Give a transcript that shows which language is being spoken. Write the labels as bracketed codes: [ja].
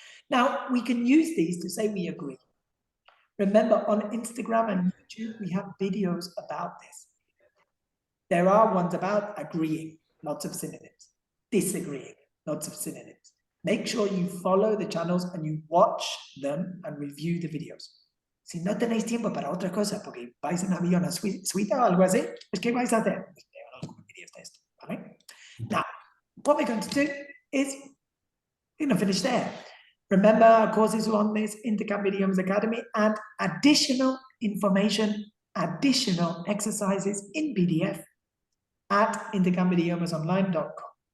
[en] Now, we can use these to say we agree. Remember, on Instagram and YouTube, we have videos about this. There are ones about agreeing, lots of synonyms. Disagreeing, lots of synonyms. Make sure you follow the channels and you watch them and review the videos. [es] Si no tenéis tiempo para otra cosa, porque vais en avión a Suiza o algo así, pues ¿qué vais a hacer? Pues veo algunos vídeos de esto, ¿vale? [en] Now, what we're going to do is, we're going to finish there. Remember, our courses are on this Intercambium Idioms Academy, and additional information, additional exercises in PDF at intercambidiomosonline.com.